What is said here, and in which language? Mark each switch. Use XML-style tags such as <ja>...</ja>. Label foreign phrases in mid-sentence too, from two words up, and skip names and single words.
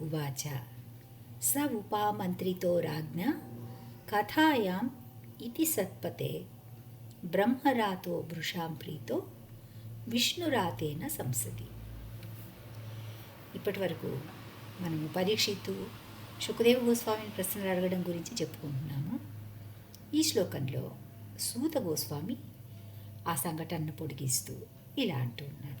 <sa>उवाच स उपामन्त्रितो राज्ञा कथायाम् इति सत्पते ब्रह्मरातो वृषां प्रीतो విష్ణురాతేన సంసది.</sa> <te>ఇప్పటి వరకు మనము పరీక్షిత్తు శుకదేవ గోస్వామిని ప్రశ్నలు అడగడం గురించి చెప్పుకుంటున్నాము. ఈ శ్లోకంలో సూత గోస్వామి ఆ సంఘటనను పొడిగిస్తూ ఇలా అంటూ ఉన్నాడు.</te>